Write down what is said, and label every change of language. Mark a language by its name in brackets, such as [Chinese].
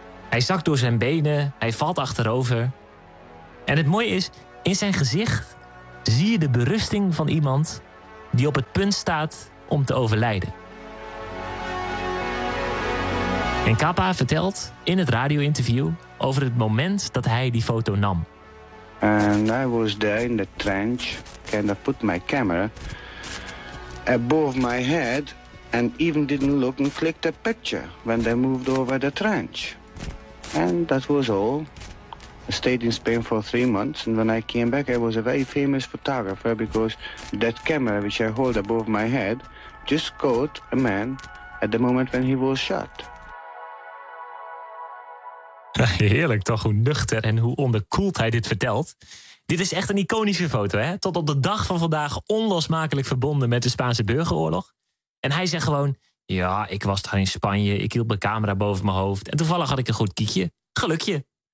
[Dutch] Hij zakt door zijn benen, hij valt achterover. En het mooie is, in zijn gezicht zie je de berusting van iemand die op het punt staat om te overlijden. En Capa vertelt in het radio-interview over het moment dat hij die foto nam. [English] And I was there in the trench, kind of put my camera above my head and even didn't look and click the picture when they moved over the trench. And that was all. I stayed in Spain for 3 months and when I came back I was a very famous photographer because that camera which I hold above my head just caught a man at the moment when he was shot. [Dutch] Heerlijk toch, hoe nuchter en hoe onderkoeld hij dit vertelt. Dit is echt een iconische foto, hè? Tot op de dag van vandaag onlosmakelijk verbonden met de Spaanse burgeroorlog. En hij zegt gewoon, ja, ik was daar in Spanje, ik hield mijn camera boven mijn hoofd en toevallig had ik een goed kiekje. Gelukje.